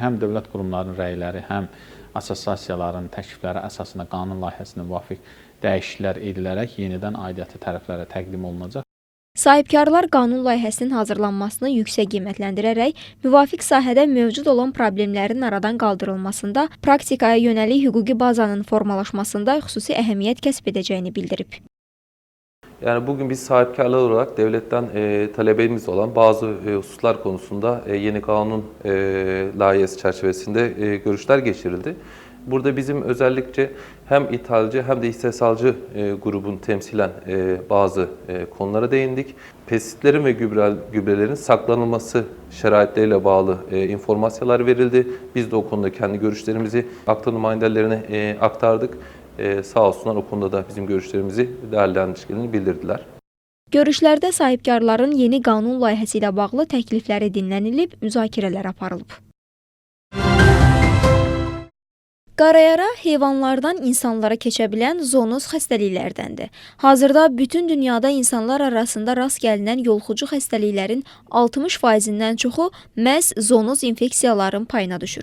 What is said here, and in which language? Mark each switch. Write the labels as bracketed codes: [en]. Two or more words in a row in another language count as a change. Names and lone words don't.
[az] Həm dövlət qurumlarının rəyləri, həm assosiasiyaların təklifləri əsasında qanun layihəsinə müvafiq dəyişikliklər edilərək yenidən aidiyyatı tərəflərə təqdim olunacaq. Sahibkarlar qanun layihəsinin hazırlanmasını yüksək qiymətləndirərək, müvafiq sahədə mövcud olan problemlərin aradan qaldırılmasında, praktikaya yönəlik hüquqi bazanın formalaşmasında xüsusi əhəmiyyət kəsb edəcəyini bildirib. [tr] Yani bugün biz sahipkarlar olarak devletten talebimiz olan bazı hususlar konusunda yeni kanun layihesi çerçevesinde görüşler geçirildi. Burada bizim özellikle hem ithalcı hem de istihsalcı grubun temsilen bazı konulara değindik. Pestisitlerin ve gübrelerin saklanılması şeraitleriyle bağlı informasyonlar verildi. Biz de o konuda kendi görüşlerimizi akta numayendelerine aktardık. Sağ olsunlar o konuda da bizim görüşlerimizi değerlendirdiklerini bildirdiler. [az] Görüşlərdə sahibkarların yeni qanun layihəsi ilə bağlı təklifləri dinlənilib, müzakirələr aparılıb. Qarayara heyvanlardan insanlara keçə bilən zoonoz xəstəliklərdəndir. Hazırda bütün dünyada insanlar arasında rast gəlinən yoluxucu xəstəliklərin 60%-dən çoxu məhz zoonoz infeksiyaların payına düşür.